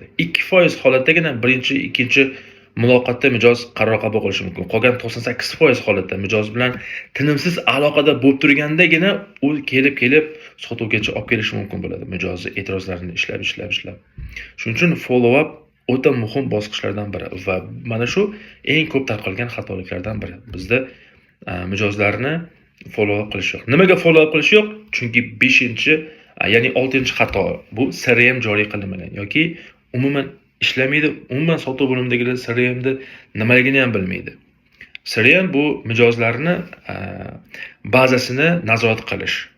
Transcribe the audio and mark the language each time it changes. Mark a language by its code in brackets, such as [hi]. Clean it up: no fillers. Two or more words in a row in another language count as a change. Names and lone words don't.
[uz] 2% holatdagina birinchi, ikkinchi muloqotda mijoz qaror qabul qilishi mumkin. Qolgan 98% holatda mijoz bilan tinimsiz aloqada bo'lib turgandagina u kelib sotuvgacha olib kelishi mumkin bo'ladi. Mijozni e'tirozlarini ishlab. Shuning uchun [en] follow up [uz] o'ta muhim bosqichlardan biri va mana shu eng ko'p tarqalgan xatoliklardan biri. Bizda mijozlarni [en] follow up [uz] qilish yo'q. Nimaga [en] follow up [uz] qilish yo'q? Chunki 6 xato bu CRM joriy qilinmagan yoki umuman ishlamaydi. Umuman sotuv bo'limidagilar CRMni nimaligini ham bilmaydi. CRM bu mijozlarni bazasini nazorat qilish.